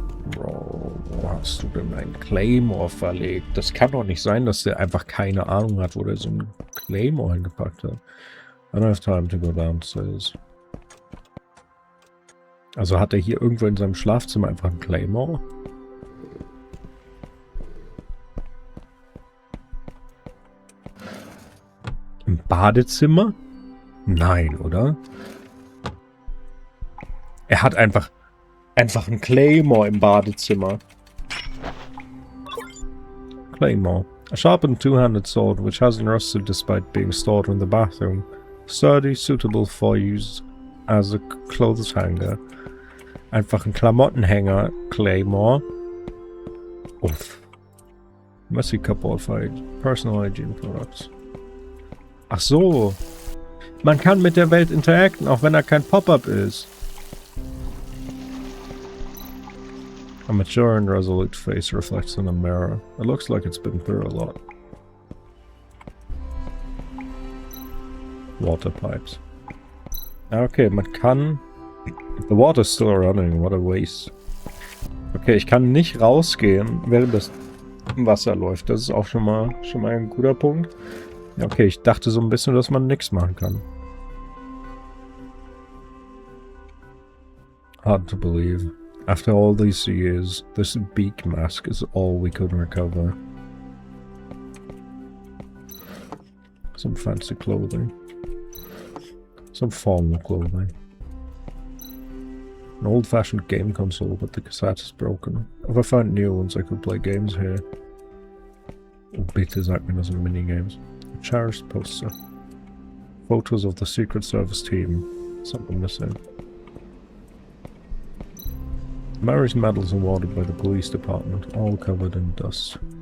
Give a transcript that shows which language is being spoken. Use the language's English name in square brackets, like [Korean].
[German] Bro, wo hast du denn ein Claymore verlegt? Das kann doch nicht sein, dass der einfach keine Ahnung hat, wo der so ein Claymore hingepackt hat. [English] I don't have time to go downstairs. [German] Also hat er hier irgendwo in seinem Schlafzimmer einfach einen Claymore? Im Badezimmer? Nein, oder? Er hat einfach einen Claymore im Badezimmer. Claymore. [English] A sharpened two-handed sword which hasn't rusted despite being stored in the bathroom. Sturdy, suitable for use as a clothes hanger. [German] Einfach ein Klamottenhänger, Claymore. Uff. [English] Messy cupboard for personal hygiene products. [German] Ach so. Man kann mit der Welt interacten, auch wenn er kein Pop-up ist. [English] A mature and resolute face reflects in a mirror. It looks like it's been through a lot. Water pipes. [German] Okay, man kann... [English] The water's still running, what a waste. [German] Okay, ich kann nicht rausgehen, während das Wasser läuft. Das ist auch schon mal ein guter Punkt. Okay, ich dachte so ein bisschen, dass man nichts machen kann. [English] Hard to believe. After all these years, this beak mask is all we could recover. Some fancy clothing. Some formal clothing. An old-fashioned game console, but the cassette is broken. If I find new ones, I could play games here. [German] Oh, bitte sag mir, das sind Minigames. [English] A cherished poster. Photos of the Secret Service team. Something missing. Mary's medals awarded by the police department, all covered in dust.